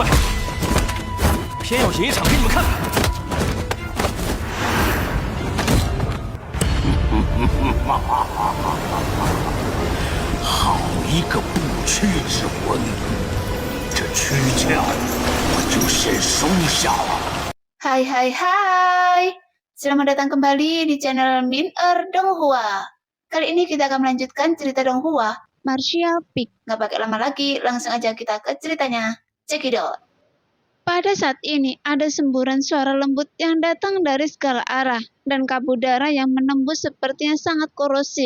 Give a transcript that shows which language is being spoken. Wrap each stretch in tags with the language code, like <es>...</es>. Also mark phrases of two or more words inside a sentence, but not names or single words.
<zh>偏要演一场给你们看。好一个不屈之魂！这躯壳我就先收下了。</zh> <id>Hai, selamat datang kembali di channel Min Donghua. Kali ini kita akan melanjutkan cerita Donghua, Martial Peak. Nggak pakai lama lagi, langsung aja kita ke ceritanya. Cekidot. Pada saat ini ada semburan suara lembut yang datang dari segala arah dan kabut darah yang menembus sepertinya sangat korosif.</id>